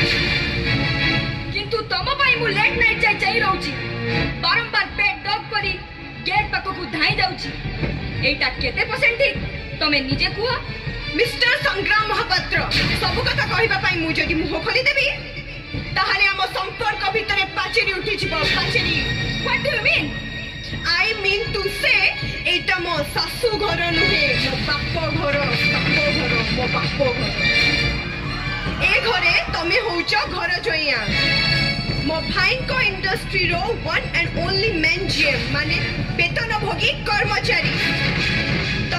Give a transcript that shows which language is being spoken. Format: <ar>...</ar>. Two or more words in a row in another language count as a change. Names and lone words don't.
<or>କିନ୍ତୁ ତମ ପାଇଁ ମୁଁ</or> <en>late night</en> <or>ଯାଇ ଚାହିଁ ରହୁଛି ବାରମ୍ବାର</or> <en>pet dog</en> <or>କରି ଗେଟ୍ ପାଖକୁ ଧାଇଁ ଯାଉଛି ଏଇଟା କେତେ ପରସେଣ୍ଟ ଠିକ ତମେ ନିଜେ କୁହ ମିଷ୍ଟର ସଂଗ୍ରାମ ମହାପାତ୍ର ସବୁ କଥା କହିବା ପାଇଁ ମୁଁ ଯଦି ମୁହଁ ଖୋଲିଦେବି ତାହେଲେ ଆମ ସମ୍ପର୍କ ଭିତରେ ପାଚେରୀ ଉଠିଯିବ ପାଚେରୀ</or> <en>What do you mean? I mean to say</en> <or>ଏଇଟା ମୋ ଶାଶୁ ଘର ନୁହେଁ ମୋ ବାପ ଘର ମୋ ବାପ ଘର ଏ ଘରେ ତମେ ହଉଛ ଘର ଜଇଆ ମୋ ଭାଇଙ୍କ ଇଣ୍ଡଷ୍ଟ୍ରିର</or> <en>one and only main GM</en> <or>ମାନେ ବେତନଭୋଗୀ କର୍ମଚାରୀ ତମ</or>